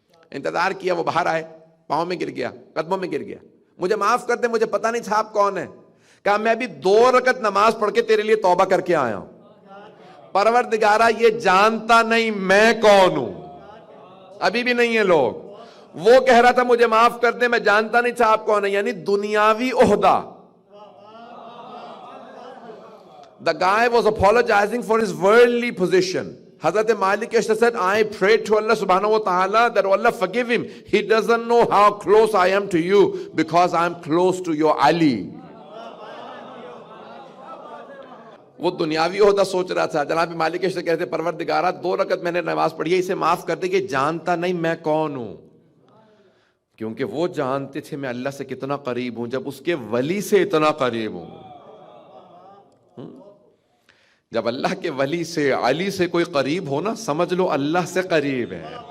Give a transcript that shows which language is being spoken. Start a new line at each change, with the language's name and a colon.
Urdu: انتظار کیا، وہ باہر آئے، پاؤں میں گر گیا، قدموں میں گر گیا، مجھے معاف کر دے، مجھے پتہ نہیں تھا آپ کون ہیں۔ کہا میں ابھی 2 رکعت نماز پڑھ کے تیرے لیے توبہ کر کے آیا ہوں، پروردگارہ یہ جانتا نہیں میں کون ہوں۔ ابھی بھی نہیں ہے لوگ، وہ کہہ رہا تھا مجھے معاف کر دے، میں جانتا نہیں تھا آپ کون ہیں، یعنی دنیاوی عہدہ۔
English: The guy was apologizing for his worldly position. Hazrat Malik Ashtar said, I prayed to Allah subhanahu wa ta'ala that Allah forgive him. He doesn't know how close I am to you because I am close to your Ali.
Urdu: وہ دنیاوی عہدہ سوچ رہا تھا۔ جناب مالک اشتر کہتے پروردگارہ 2 رکعت میں نے نماز پڑھی ہے، اسے معاف کر دے کہ جانتا نہیں میں کون ہوں، کیونکہ وہ جانتے تھے میں اللہ سے کتنا قریب ہوں جب اس کے ولی سے اتنا قریب ہوں۔ جب اللہ کے ولی سے، علی سے کوئی قریب ہو نا، سمجھ لو اللہ سے قریب ہے۔